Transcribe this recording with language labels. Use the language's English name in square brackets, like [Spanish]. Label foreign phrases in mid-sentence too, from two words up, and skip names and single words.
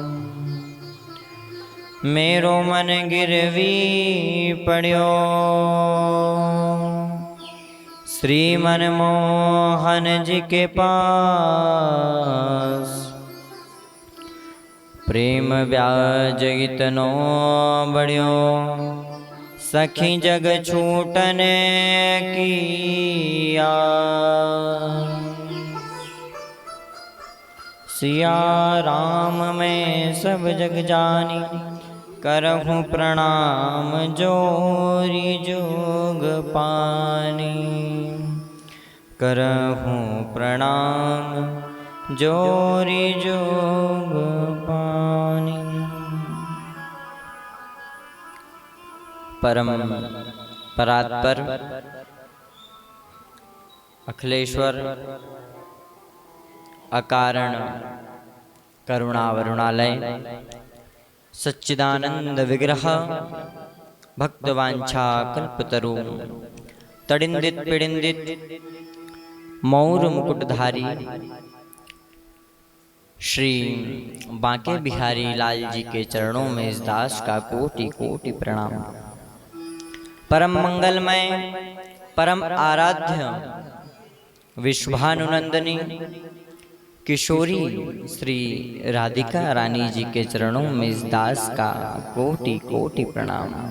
[Hindi] मेरो मन गिरवी पड़ियो श्री मनमोहन जी के पास। प्रेम ब्याज इतनो बढ़ियो सखी जग छूटने की सिया राम में सब जग जानी करहूँ प्रणाम जोरी जोग पानी। करहूँ प्रणाम जोरी जोग पानी। परम परात्पर अखिलेश्वर अकारण करुणावरुणालय सच्चिदानंद विग्रह भक्तवांछा कल्पतरु तडिंदित पिडिंदित मौर मुकुटधारी श्री बांके बिहारी लाल जी के चरणों में इस दास का कोटि कोटि प्रणाम। परम मंगलमय परम आराध्य विश्वानुनंदनी किशोरी श्री राधिका रानी जी के चरणों में इस दास का कोटि कोटि प्रणाम।